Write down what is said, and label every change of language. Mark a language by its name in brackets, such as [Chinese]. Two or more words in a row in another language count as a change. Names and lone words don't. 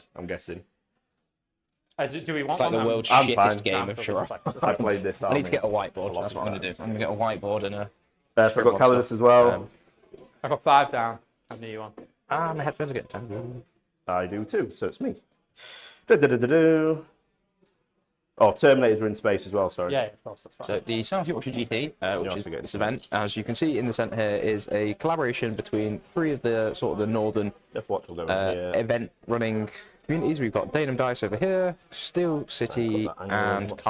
[English] I'm guessing. Do we want it's like one? the world's I'm shittest fine. game I'm of fine. charades. I played this. I need to get a whiteboard. lot That's what of I'm going to do. times. I'm going to get a whiteboard and a. So I've got Calidus as well. I've got 5 down. I knew you on. My headphones are getting tangled. I do too, so it's me. Du-du-du-du-du. Oh, Terminators are in space as well, sorry. Yeah, of course, that's fine. So the South Yorkshire GT, which is this event, as you can see in the centre here, is a collaboration between 3 of the sort of the northern Death Watch will go in here. event running communities. We've got Danum Dice over here, Steel City, I've got that angle as and much